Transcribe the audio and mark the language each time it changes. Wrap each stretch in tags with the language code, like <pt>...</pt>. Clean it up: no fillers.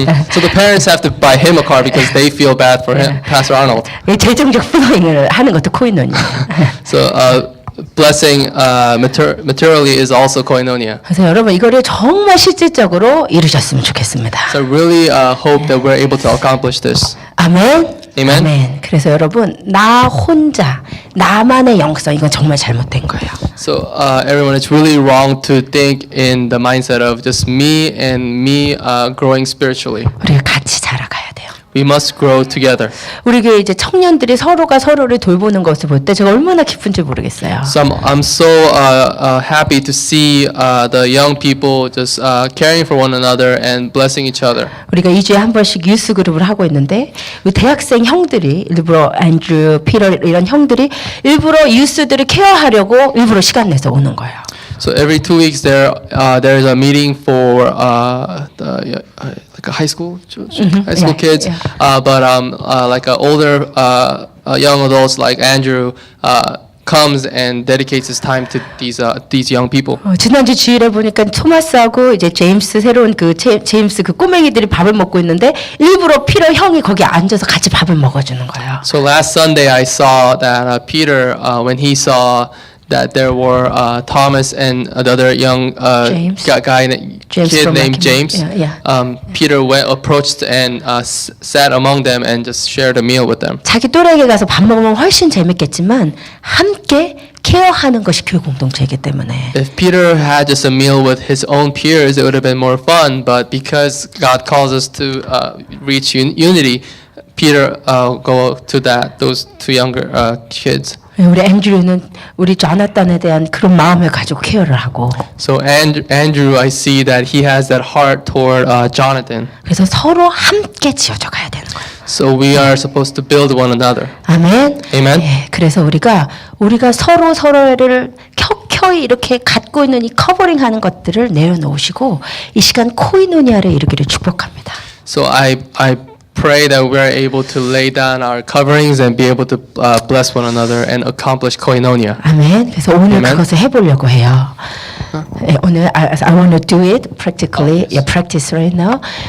<en>So the parents have to buy him a car because they feel bad for him, Pastor Arnold.</en> <ko>이 재정적 플로잉을 하는 것도 코이노니아.</ko> <en>So blessing materially is also koinonia.</en> <ko>그래서 여러분 이거를 정말 실질적으로 이루셨으면 좋겠습니다.</ko> <en>So I really hope that we're able to accomplish this.</en> <ko>아멘.</ko> <en>Amen.</en> <ko>아멘. 그래서 여러분 나 혼자 나만의 영성 이건 정말 잘못된 거예요.</ko> <en>So everyone, it's really wrong to think in the mindset of just me and me growing spiritually.</en> <ko>우리가 같이 자라가야 돼요.</ko> <en>We must grow together.</en> <ko>우리 교회 이제 청년들이 서로가 서로를 돌보는 것을 볼 때 제가 얼마나 기쁜지 모르겠어요.</ko> <en>So I'm so happy to see the young people just caring for one another and blessing each other.</en> <ko>우리가 2주에 한 번씩 유스 그룹을 하고 있는데 우리 대학생 형들이 일부러 앤드류, 피터 이런 형들이 일부러 유스들을 케어하려고 일부러 시간 내서 오는 거예요.</ko> <en>So every 2 weeks there is a meeting for like a high school Yeah, kids, yeah. but like older young adults like Andrew comes and dedicates his time to these young people.</en> <ko>지난주 주일에 보니까 토마스하고 이제 제임스 새로운 그 제임스 그 꼬맹이들이 밥을 먹고 있는데 일부러 피터 형이 거기 앉아서 같이 밥을 먹어주는 거예요.</ko> <en>So last Sunday I saw that Peter when he saw that there were Thomas and another young James. James kid from named Mackinnon. James. Yeah. Peter approached and sat among them and just shared a meal with them.</en> <ko>자기 또래에게 가서 밥 먹으면 훨씬 재밌겠지만 함께 케어하는 것이 교회 공동체이기 때문에</ko> <en>If Peter had just a meal with his own peers, it would have been more fun. But because God calls us to reach unity, Peter go to those 2 younger kids.</en> <ko>우리 앤드류는 우리 조나단에 대한 그런 마음을 가지고 케어를 하고</ko> <en>So Andrew, I see that he has that heart toward Jonathan.</en> <ko>그래서 서로 함께 지어져 가야 되는 거예요.</ko> <en>So we are supposed to build one another.</en> <ko>아멘.</ko> <en>Amen.</en> <ko>예, 그래서 우리가 서로를 켜켜이 이렇게 갖고 있는 이 커버링하는 것들을 내려놓으시고 이 시간 코이노니아를 이루기를 축복합니다.</ko> <en>So I pray that we are able to lay down our coverings and be able to bless one another and accomplish koinonia.</en> <ko>아멘. 그래서 오늘</ko> <en>Amen.</en> <ko>그것을 해보려고 해요. 예, 오늘</ko> <en>I want to do it practically. Yes. Yeah, practice right now.</en>